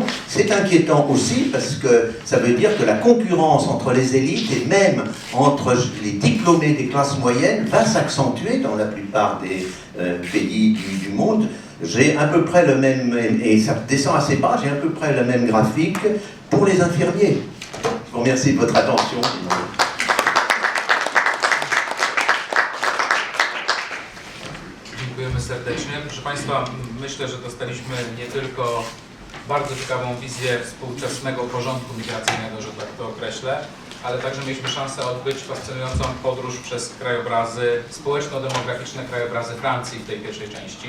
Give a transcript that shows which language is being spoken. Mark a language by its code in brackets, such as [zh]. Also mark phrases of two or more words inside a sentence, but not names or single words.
[fr] C'est inquiétant aussi parce que ça veut dire que la concurrence entre les élites et même entre les diplômés des classes moyennes va s'accentuer dans la plupart des pays du monde. J'ai à peu près le même, et ça descend assez bas, j'ai à peu près le même graphique pour les infirmiers. Je vous remercie de votre attention. [pl] Dziękujemy serdecznie. Proszę Państwa, myślę, że dostaliśmy nie tylko bardzo ciekawą wizję współczesnego porządku migracyjnego, że tak to określę, ale także mieliśmy szansę odbyć fascynującą podróż przez krajobrazy społeczno-demograficzne, krajobrazy Francji w tej pierwszej części.